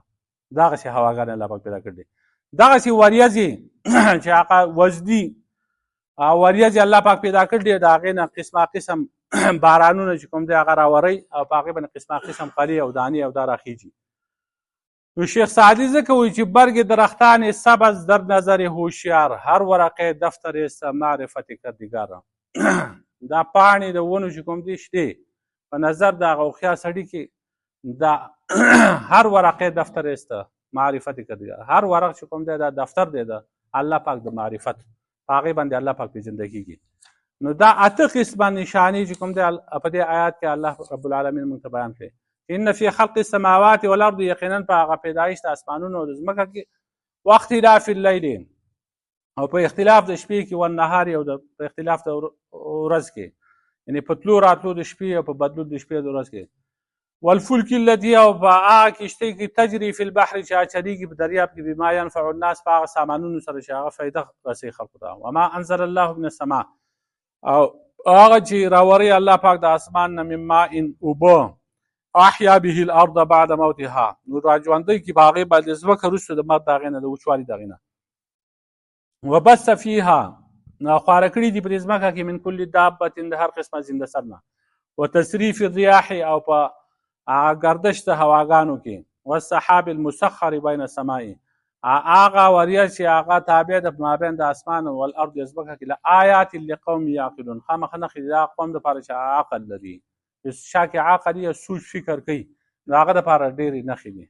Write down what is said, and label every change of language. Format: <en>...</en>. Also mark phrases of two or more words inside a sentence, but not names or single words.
<ps>دغسې هواګانې الله پاک پیدا کړي دي. دغسې وریځې چې هغه وزدي وریځې الله پاک پیدا کړي دي، د هغې نه قسمه قسم بارانونه چې کوم دی هغه راورئ او په هغې باندې قسمه قسم قلي او دانې او دا راخیږي. نو شیخ سعدی ځکه وایي چې</ps> <fa>برگ درختان سبز در نظر هوشیار، هر ورقه دفتر است معرفت کردگار.</fa> <ps>دا پاڼې د ونو چې کوم دي شته په نظر د هغه هوښیار سړي کې دا</ps> <fa>هر ورقه دفتر است معرفت کردگار.</fa> <ps>هر ورق چې کوم دی دا دفتر دی د الله پاک د معرفت، په هغې باندې الله پاک پېژنده کېږي. نو دا اته قسمه نشانې چې کوم دی په دې آیات کې الله</ps> <ar>رب العالمین</ar> <ps>موږ ته بیان کړي.</ps> <ar>ان فی خلق السماوات والارض،</ar> <ps>یقینا په هغه پیدایش د اسمانونو او د ځمکه کې،</ps> <ar>واختلاف اللیل</ar> <ps>او په اختلاف د شپې کې، والنهار او په اختلاف د ورځ کې، یعنې په تلو راتلو د شپې او په بدلو د شپې د ورځ کې،</ps> <ar>والفلک التي</ar> <ps>او په هغه کښتۍ کې</ps> <ar>تجري فی البحر</ar> <ps>چې هغه چلیږي په دریاب کې،</ps> <ar>بما ینفع الناس</ar> <ps>په هغه سامانونو سره چې هغه فایده رسوي خلکو ته.</ps> <ar>وما انزل الله من السماء</ar> <ps>او هغه چې راوري الله پاک د اسمان نه،</ps> <ar>من ماء</ar> <ps>اوبه،</ps> <ar>احیا به الارض بعد موتها،</ar> <ps>نو راژوندی کي په هغې باندې ځمکه وروسته د مرګ د هغې نه، د وچوالي د هغې نه.</ps> <ar>وبث فیها،</ar> <ps>خواره کړي دي په دې ځمکه کې،</ps> <ar>من کل دابة،</ar> <ps>د هر قسمه زنده سر نه،</ps> <ar>وتصریف الریاح</ar> <ps>او په ګردش د هواګانو کې،</ps> <ar>والسحاب المسخر بین السماء،</ar> <ps>هغه وریځ چې هغه تابع ده په مابین د اسمان والارض ځمکه کې،</ps> <ar>لآیات لقوم یعقلون،</ar> <ps>خامخا نښې د هغه قوم دپاره چې عقل لري، شا کې عقل یا سوچ فکر کوي، د هغه دپاره ډېرې نښې دي.</ps>